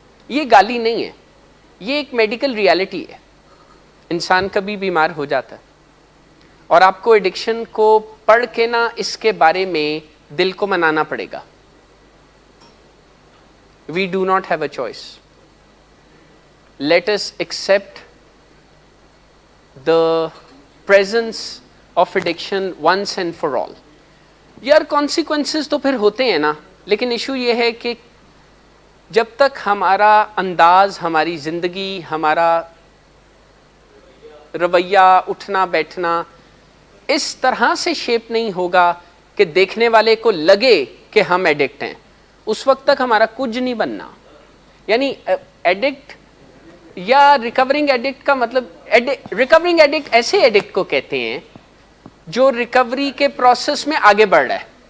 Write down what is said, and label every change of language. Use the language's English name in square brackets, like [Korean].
[Urdu] یہ گالی نہیں ہے، یہ ایک میڈیکل ریالٹی ہے۔ انسان کبھی بیمار ہو جاتا ہے اور آپ کو ایڈکشن کو پڑھ کے نہ اس کے بارے میں دل کو منانا پڑے گا۔ [English] We do not have a choice. Let us accept the presence of addiction once and for all. [Urdu] یار consequences تو پھر ہوتے ہیں نا، لیکن ایشو یہ ہے کہ جب تک ہمارا انداز، ہماری زندگی، ہمارا رویہ، اٹھنا بیٹھنا اس طرح سے شیپ نہیں ہوگا کہ دیکھنے والے کو لگے کہ ہم ایڈکٹ ہیں، اس وقت تک ہمارا کچھ نہیں بننا۔ یعنی ایڈکٹ یا ریکورنگ ایڈکٹ کا مطلب، ریکورنگ ایڈکٹ ایسے ایڈکٹ کو کہتے ہیں جو ریکوری کے پروسیس میں آگے بڑھ رہا ہے،